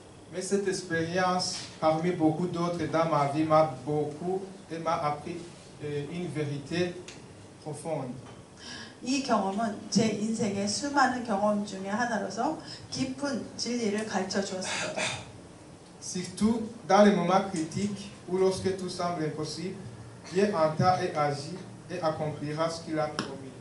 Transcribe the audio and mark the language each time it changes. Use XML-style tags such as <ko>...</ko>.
<fr>Mais cette expérience, parmi beaucoup d'autres dans ma vie, m'a beaucoup et m'a appris une vérité profonde.</fr> <ko>이 경험은 제 인생의 수많은 경험 중에 하나로서 깊은 진리를 가르쳐 주었습니다.</ko> <fr>Surtout dans les moments critiques ou lorsque tout semble impossible, Dieu entend et agit et accomplira ce qu'il a promis.</fr>